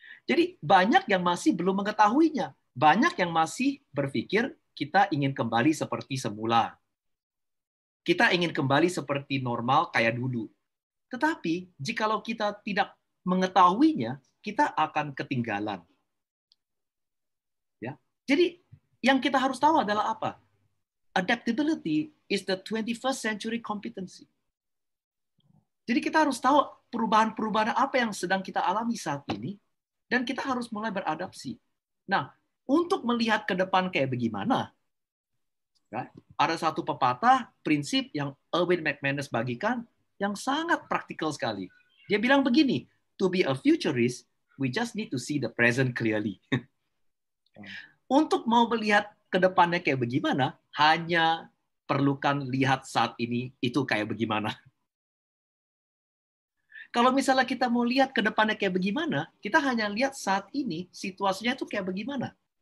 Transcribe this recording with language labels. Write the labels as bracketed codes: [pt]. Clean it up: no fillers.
[id] Jadi banyak yang masih belum mengetahuinya. Banyak yang masih berpikir kita ingin kembali seperti semula. Kita ingin kembali seperti normal kayak dulu. Tetapi jikalau kita tidak mengetahuinya, kita akan ketinggalan. Ya. Jadi yang kita harus tahu adalah apa? [en] Adaptability is the 21st century competency. [id] Jadi kita harus tahu perubahan-perubahan apa yang sedang kita alami saat ini, dan kita harus mulai beradaptasi. Nah, untuk melihat ke depan kayak bagaimana, ada satu pepatah, prinsip yang Erwin McManus bagikan, yang sangat praktikal sekali. Dia bilang begini, [en] to be a futurist, we just need to see the present clearly. [id] Untuk mau melihat ke depannya kayak bagaimana, hanya perlukan lihat saat ini itu kayak bagaimana. Kalau misalnya kita mau lihat ke depannya kayak bagaimana, kita hanya lihat saat ini situasinya itu kayak bagaimana.